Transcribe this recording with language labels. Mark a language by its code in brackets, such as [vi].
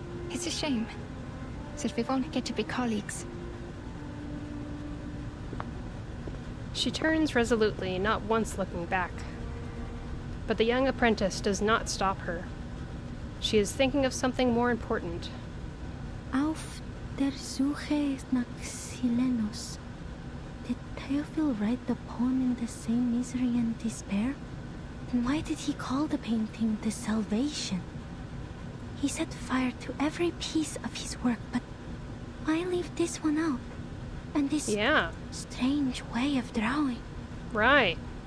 [en] It's a shame that we won't get to be colleagues. She turns resolutely, not once looking back. But the young apprentice does not stop her. She is thinking of something more important. [de] Auf der Suche nach Silenus. [en] Did Theophil write the poem in the same misery and despair? Then why did he call the painting The Salvation? He set fire to every piece of his work, but why leave this one out? And this strange way of drawing. Right.